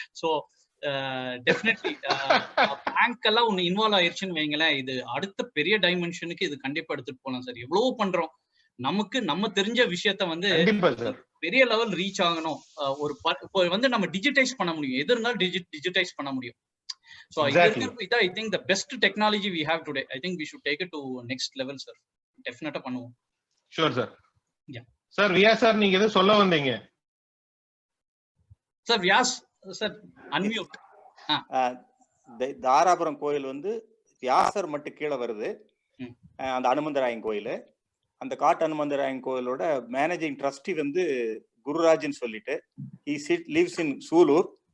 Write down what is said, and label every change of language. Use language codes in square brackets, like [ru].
[ta] So definitely bank எல்லாம் ஒண்ணு involve ஆயிருச்சுன்னு வைங்களேன், இது அடுத்த பெரிய டைமென்ஷனுக்கு இது கண்டிப்பா எடுத்துட்டு போகலாம் சார். எவ்வளவு பண்றோம், நமக்கு நம்ம தெரிஞ்ச விஷயத்த வந்து பெரிய லெவல் ரீச் ஆகணும். ஒரு வந்து நம்ம டிஜிட்டைஸ் பண்ண முடியும், எது இருந்தாலும் டிஜிட்டைஸ் பண்ண முடியும். [en] So I think the best technology we have today, I think we should take it to next level sir. [ta] Definitely பண்ணுவோம். [en] Sure sir. Yeah sir. [ta] Vyas sir, நீங்க எது சொல்ல வந்தீங்க? [en] Sir Vyas sir unmute. [ta] Dharapuram கோயில் வந்து வியாசர் மட்டும் கீழே வருது. அந்த அனுமந்தராயன் கோயில், அந்த காட்டு அனுமந்தராயன் கோயிலோட மேனேஜிங் ட்ரஸ்டி வந்து குருராஜ்னு சொல்லிட்டு, [en] he lives in [ta] சூலூர்.